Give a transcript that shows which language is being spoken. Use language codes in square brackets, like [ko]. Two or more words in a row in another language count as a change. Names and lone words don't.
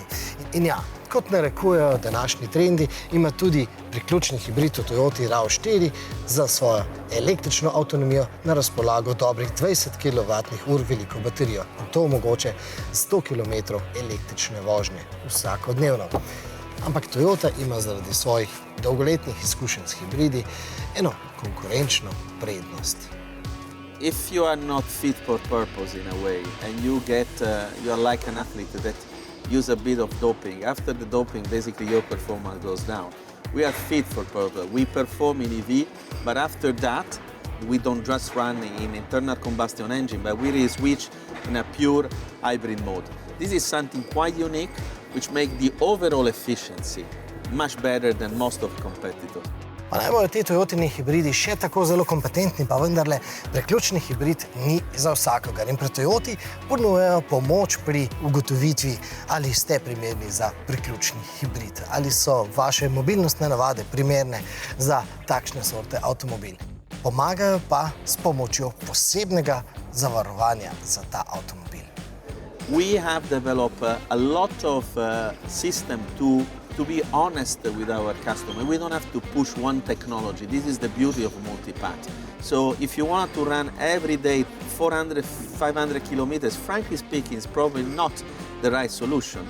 [sl] In ja, kot narekujejo današnji trendi, ima tudi priključni hibrid v Toyoti RAV4 za svojo električno avtonomijo na razpolago dobrih 20 kWh veliko baterijo. In to omogoča 100 km električne vožnje vsakodnevno. Ampak Toyota ima zaradi svojih dolgoletnih izkušenj s hibridi eno konkurenčno prednost. [en] If you are not fit for purpose in a way and you are like an athlete that use a bit of doping, after the doping basically your performance goes down. We are fit for purpose. We perform in EV, but after that we don't just run in internal combustion engine, but we really switch in a pure hybrid mode. This is something quite unique, which makes the overall efficiency much better than most of the competitors. [sl] Pa naj bojo ti Toyotini hibridi še tako zelo kompetentni, pa vendarle priključni hibrid ni za vsakogar. In pri Toyoti ponujajo pomoč pri ugotovitvi, ali ste primerni za priključni hibrid, ali so vaše mobilnostne navade primerne za takšne sorte avtomobil. Pomagajo pa s pomočjo posebnega zavarovanja za ta avtomobil. [en] We have developed a lot of system to be honest with our customer. We don't have to push one technology. This is the beauty of multipath. So if you want to run every day 400, 500 kilometers, frankly speaking, it's probably not the right solution.